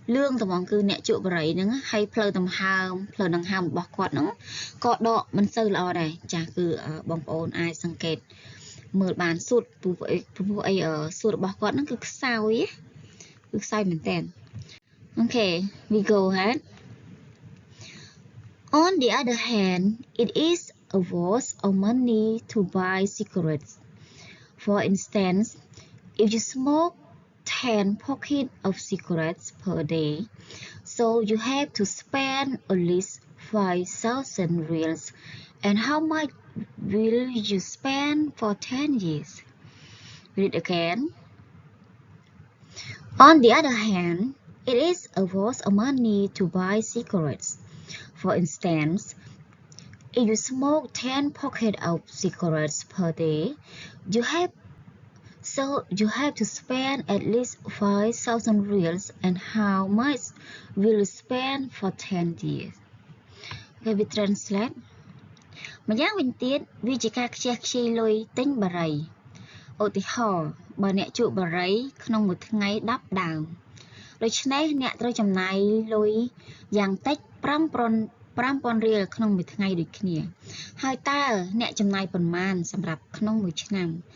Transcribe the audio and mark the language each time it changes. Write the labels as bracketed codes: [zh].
[km] ងត្មងគឺអ្នកជក់បារីហ្នឹងហើយផ្លូវដង្ហើមរបស់គាត់ហ្នឹងក៏ដកមិនសូវល្អដែរចាគឺបងប្អូនអាចសង្កេតមើលបានសួតព្រោះអីសួតរបស់គាត់ហ្នឹងគឺខ្សោយមែនតើ [en] Okay we go ahead On the other hand, it is a waste of money to buy cigarettes. For instance, if you smoke 10 packets of cigarettes per day, so you have to spend at least 5,000 reals. And how much will you spend for 10 years? Read again. On the other hand, it is a waste of money to buy cigarettes. For instance, if you smoke 10 packets of cigarettes per day, you have to spend at least 5,000 reals. And how much will you spend for 10 years? Okay, we translate. [km] ម្យ៉ាងវិញទៀតវាជាការខ្ជះខ្ជាយលុយទិញបារីឧទាហរណ៍បើអ្នកជក់បារីក្នុងមួយថ្ងៃ10ដើមដូច្នេះអ្នកត្រូវចំណាយលុយយ៉ាងតិច5,000 រៀលក្នុងមួយថ្ងៃដូចគ្នាហើយតើអ្នកចំណាយប៉ុន្មានសម្រាប់ក្នុងមួយឆ្នាំ